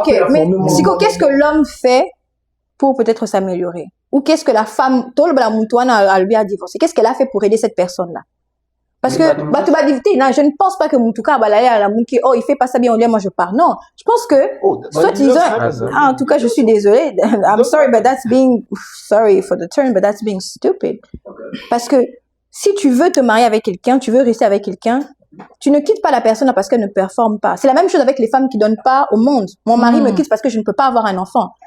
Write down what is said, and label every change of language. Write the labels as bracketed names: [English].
[French] mais Siko, qu'est-ce que l'homme fait pour peut-être s'améliorer? Ou qu'est-ce que la femme, a divorcé? Qu'est-ce qu'elle a fait pour aider cette personne-là? Parce que, je ne pense pas que Moutouka oh, il fait pas ça bien, moi je pars. Non, je pense que, soit ils ont, en tout cas, je suis désolée. [English] I'm sorry, but that's being, sorry for the term, but that's being stupid. [French] Parce que, si tu veux te marier avec quelqu'un, tu veux rester avec quelqu'un, tu ne quittes pas la personne parce qu'elle ne performe pas. C'est la même chose avec les femmes qui donnent pas au monde. Mon mari me quitte parce que je ne peux pas avoir un enfant.